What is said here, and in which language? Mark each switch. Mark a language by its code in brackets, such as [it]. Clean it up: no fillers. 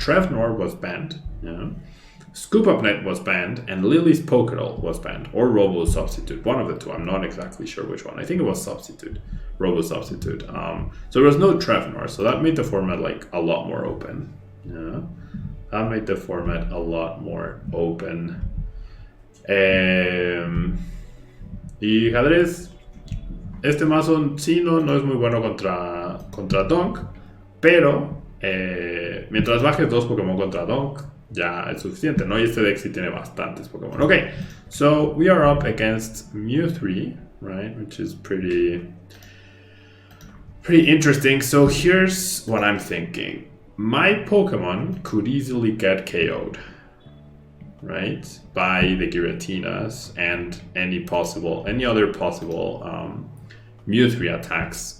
[en] Trevnor was banned. Yeah. Scoop Up Net was banned, and Lily's Pokédoll was banned, or Robo Substitute, one of the two. I'm not exactly sure which one. I think it was Substitute, Robo Substitute. So there was no Trevnor, so that made the format like a lot more open. Yeah, that made the format a lot more open. [es] Y ajedrez, este mazo sí no es muy bueno contra Donk, pero mientras bajes 2 Pokémon contra Donk, ya es suficiente, ¿no? Y este deck sí tiene bastantes Pokémon. [en] Okay, so we are up against Mew 3, right? Which is pretty interesting. So here's what I'm thinking. My Pokemon could easily get KO'd, right? By the Giratinas and any other possible Mew 3 attacks.